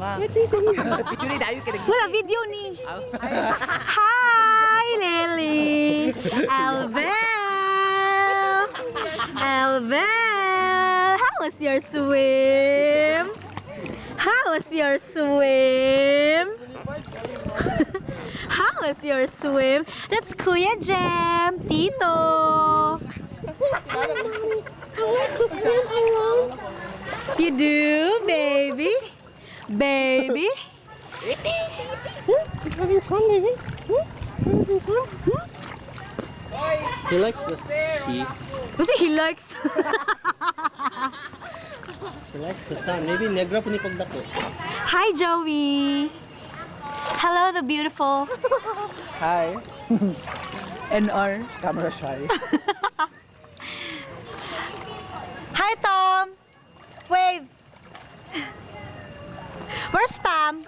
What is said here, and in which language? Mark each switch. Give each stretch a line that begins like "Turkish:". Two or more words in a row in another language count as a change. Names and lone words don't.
Cebuano: Wala video ni.
English: Hi, Lily. Elvel. Elvel. How was your swim? How was your swim? How was your swim? That's Kuya Jem, Tito. You do, baby? Baby? Having fun, baby? Having fun? He likes this. He likes. He likes the sun.
Cebuano: Maybe negra po ni pagdako.
English: Hi, Joey. Hello, the beautiful. Hi. NR. Camera shy. Hi, Tom. Wave. Where's Pam?